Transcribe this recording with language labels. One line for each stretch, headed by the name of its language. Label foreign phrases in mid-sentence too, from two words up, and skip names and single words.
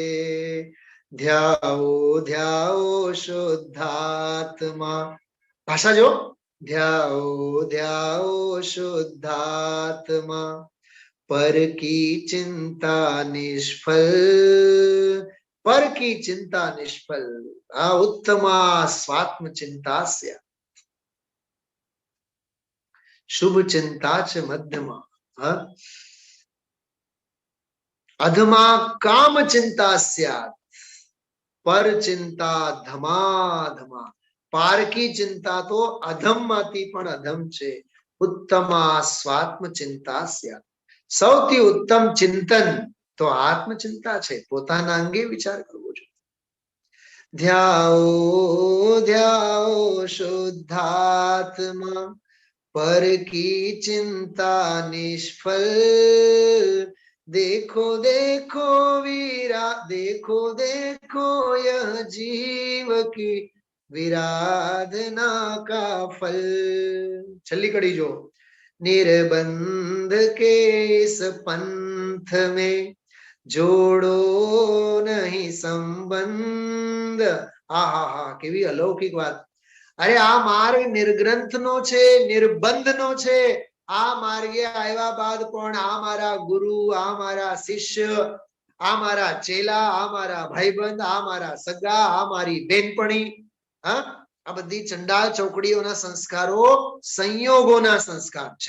Hindi: ध्याओ ध्याओ शुद्धात्मा, भाषा जो ध्याओ ध्याओ शुद्धात्मा, पर की चिंता निष्फल, पर की चिंता निष्फल.
Sanskrit: आ उत्तमा स्वात्म चिंता से शुभ चिंता च मध्यमा, अधमा काम चिंता स्यात्, पर चिंता धमाधमा.
Hindi: पार की चिंता
Gujarati: તો અધમ માતી પણ અધમ છે,
Sanskrit: उत्तमा स्वात्म चिंता स्यात्.
Gujarati: સૌથી ઉત્તમ ચિંતન તો આત્મચિંતા છે, પોતાના અંગે વિચાર કરવો જોઈએ.
Hindi: ध्याओ ध्याओ शुद्धात्मा, पर की चिंता निष्फल. देखो देखो वीरा, देखो देखो यह जीव की विराधना का फल. छली कड़ी जो निर्बंध के इस पंथ में जोड़ो नहीं संबंध.
Gujarati: હા હા હા, કેવી અલૌકિક વાત. અરે આ માર્ગ નિર્ગ્રંથ નો છે, નિર્બંધ નો છે. આ માર્ગે આવ્યા બાદ પણ આ મારા ગુરુ, આ મારા શિષ્ય, આ મારા ચેલા, આ મારા ભાઈબંધ, આ મારા સગા, આ મારી બેનપણી, હા, આ બધી ચંડાળ ચોકડીઓના સંસ્કારો સંયોગોના સંસ્કાર છે.